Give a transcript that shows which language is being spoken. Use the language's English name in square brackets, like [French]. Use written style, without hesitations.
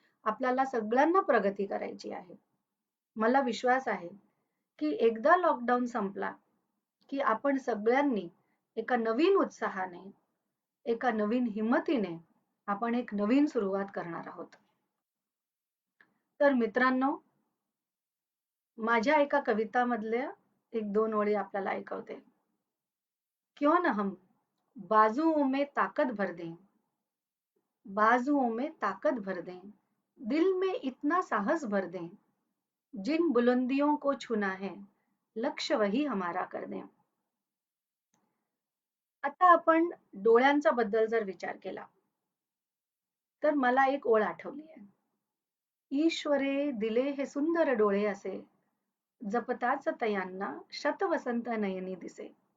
[Marathi] आपल्याला सगळ्यांना प्रगती करायची आहे. मला विश्वास आहे की एकदा लॉकडाऊन संपला की आपण सगळ्यांनी एका नवीन उत्साहाने, एका नवीन हिमतीने आपण एक नवीन सुरुवात करणार आहोत. तर मित्रांनो, माझ्या एका कवितामधल्या एक दोन ओळी आपल्याला ऐकवते. [Hindi] क्यों न हम बाजुओं में ताकत भर दें, बाजुओं में ताकत भर दें, दिल में इतना साहस भर दें, जिन बुलंदियों को छूना है लक्ष्य वही हमारा कर दें. [Marathi] आता आपण डोळ्यांचा बद्दल जर विचार केला तर मला एक ओळ आठवली आहे. ईश्वरे दिले हे सुंदर डोळे असे, जपताच तयांना शतवसंत नयनी दिसे.